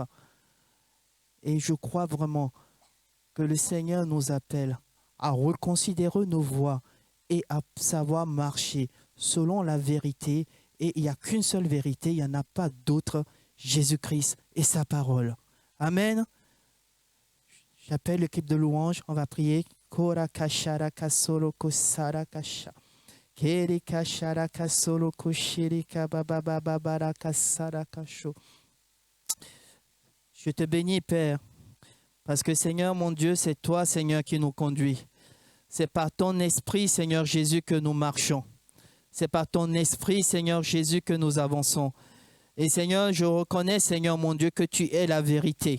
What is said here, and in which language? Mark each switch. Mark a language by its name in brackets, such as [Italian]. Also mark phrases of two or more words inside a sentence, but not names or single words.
[French] Et je crois vraiment que le Seigneur nous appelle à reconsidérer nos voies et à savoir marcher selon la vérité. Et il n'y a qu'une seule vérité, il n'y en a pas d'autre, Jésus-Christ et sa parole. Amen. J'appelle l'équipe de louange, on va prier. Kerika sharaka solo kushirika babababaraka saraka sho. Je te bénis, Père, parce que, Seigneur, mon Dieu, c'est toi, Seigneur, qui nous conduis. C'est par ton esprit, Seigneur Jésus, que nous marchons. C'est par ton esprit, Seigneur Jésus, que nous avançons. Et Seigneur, je reconnais, Seigneur, mon Dieu, que tu es la vérité.